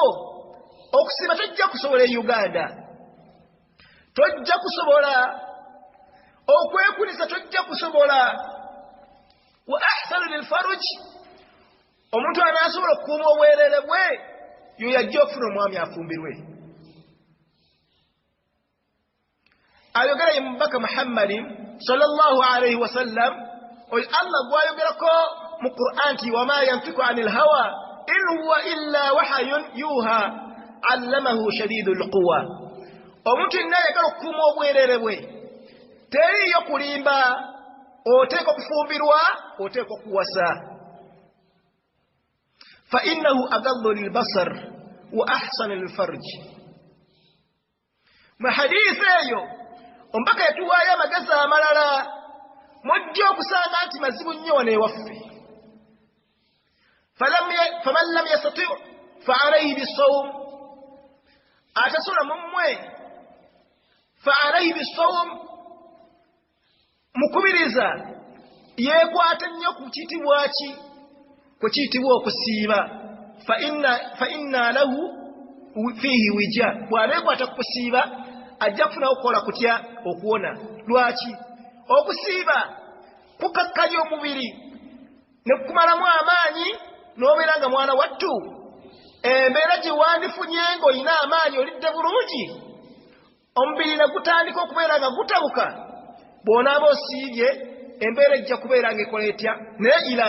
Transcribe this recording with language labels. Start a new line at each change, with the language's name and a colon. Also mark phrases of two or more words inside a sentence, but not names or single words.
Ganda: Okusiba tojja kusobola e Uganda, tojja kusobola okwekulisa, tojja kusobola.
Arabic: وأحصن للفرج,
Ganda: omuntu anaasobola okukuuma obwereere bwe y'oyo ajja okufuna omwami afumbirwe. Ayogera ye mubaka Muhammadin
Arabic: صلى الله عليه وسلم,
Ganda: oyo Allah gwayogerako mu Qur'an nti
Arabic: وما ينطق عن الهوى إن هو إلا وحي يوحى علمه شديد القوى.
Ganda: Omuntu yenna ayagala okukuuma obwereere bwe teriyo kulimba, oteeka okufumbirwa, oteeka okuwasa.
Arabic: فإنه أغض للبصر وأحصن للفرج.
Ganda: Mu hadiisi eyo omubaka yatuwaayo amagezi amalala mujja okusanga nti mazibu nnyo wano ewaffe.
Arabic: فمن لم يستطع فعليه بالصوم,
Ganda: atasobola mu mmwe
Arabic: فعليه بالصوم,
Ganda: mukubiriza yekwata nnyo ku kitibwa ki ku kitibwa okusiiba
Arabic: فإن له فيه وجاء
Ganda: bw'abeekwata ku kusiiba ajja kufuna okukola kutya okuwona. Lwaki? Okusiiba kukakkanya omubiri ne kumalamu amaanyi n'obeera nga mwana wattu embeera gye wandifunye ng'olina amaanyi olidde bulungi omubiri ne gutandika okubeera nga gutabuka bw'onaaba osiibye embeera ejja kubeera ng'ekola etya naye